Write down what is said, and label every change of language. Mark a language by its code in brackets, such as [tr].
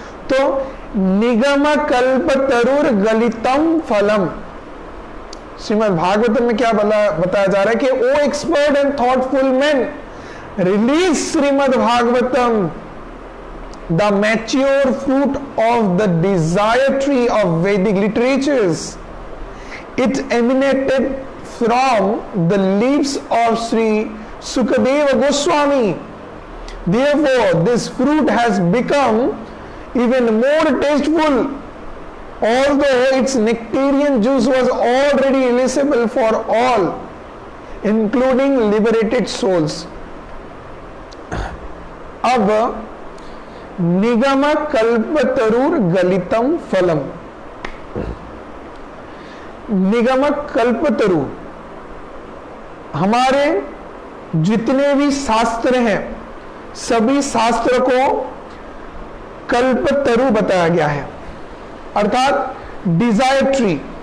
[en] तो [sa] निगम कल्पतरुर गलितम फलम, [hi] श्रीमद् भागवतम में क्या बताया जा रहा है कि [en] O expert and thoughtful man, relish Srimad Bhagavatam, the mature fruit of the desire tree of Vedic literatures. It emanated from the lips of Shri Sukhdev Goswami. Therefore, this fruit has become even more tasteful, although its nectarian juice was already elicible for all, including liberated souls. [hi] अब [sa] निगम कल्पतरुर गलितम फलम, [hi] निगम कल्पतरु, हमारे जितने भी शास्त्र हैं सभी शास्त्र को कल्पतरु बताया गया है, अर्थात डिजायर ट्री।